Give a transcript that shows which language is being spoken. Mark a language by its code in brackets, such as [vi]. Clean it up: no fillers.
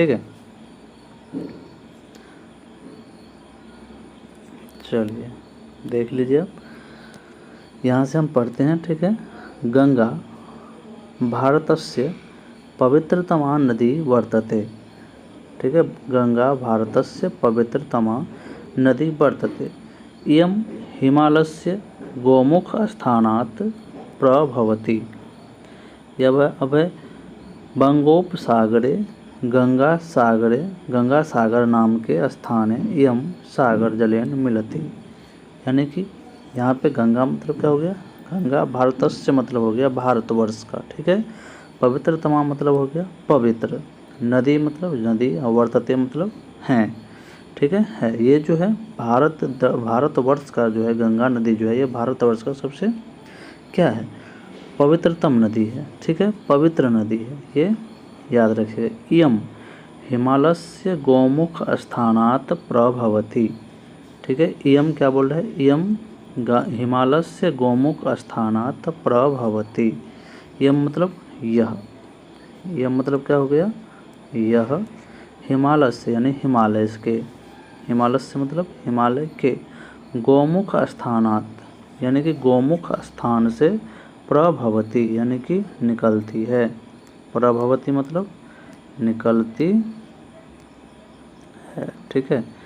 [hi] ठीक है, चलिए देख लीजिए, आप यहाँ से हम पढ़ते हैं। [sa] ठीक है, गंगा भारतस्य पवित्रतमा नदी वर्तते। ठीक है, गंगा भारतस्य पवित्रतमा नदी वर्तते। इयं हिमालयस्य गोमुख स्थानात् प्रभवति। अब बंगोपसागरे गंगा सागर [hi] नाम के [sa] स्थाने इयं सागर जलेन मिलति। [hi] यानी कि यहाँ पे गंगा मतलब क्या हो गया, गंगा भारतस्य मतलब हो गया भारतवर्ष का। ठीक है, पवित्रतमा मतलब हो गया पवित्र, नदी मतलब नदी, और वर्तते मतलब हैं। ठीक है, ये जो है भारतवर्ष का जो है गंगा नदी जो है ये भारतवर्ष का सबसे क्या है, पवित्रतम नदी है। ठीक है, पवित्र नदी है, ये याद रखिए। [sa] इयम हिमालयस्य गोमुख स्थानात् प्रभवति। [hi] ठीक है, इयम क्या बोल रहा है, [sa] इयम हिमालयस्य गोमुख स्थानात् प्रभवति। [hi] यम मतलब यह, यह मतलब क्या हो गया, यह हिमालय से यानी हिमालय के, हिमालय से मतलब हिमालय के, गोमुख स्थानात् यानी कि गोमुख स्थान से, प्रभवती यानी कि निकलती है, प्रभवती मतलब निकलती है। ठीक है,